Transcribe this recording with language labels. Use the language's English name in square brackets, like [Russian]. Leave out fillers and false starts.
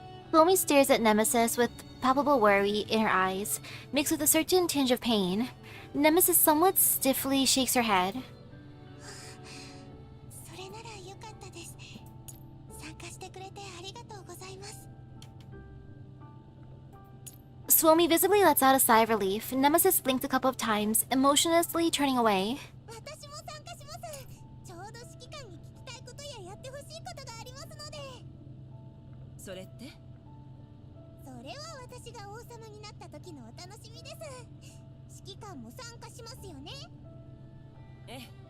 [English] Chloe stares at Nemesis with palpable worry in her eyes, mixed with a certain tinge of pain. Nemesis somewhat stiffly shakes her head. [Japanese] それならよかったです。参加してくれてありがとうございます。 [English] Suomi visibly lets out a sigh of relief. Nemesis blinked a couple of times, emotionlessly turning away. [Japanese] 私も参加します。ちょうど指揮官に聞きたいことややってほしいことがありますので。それって？それは私が王様になった時のお楽しみです。指揮官も参加しますよね？ええ。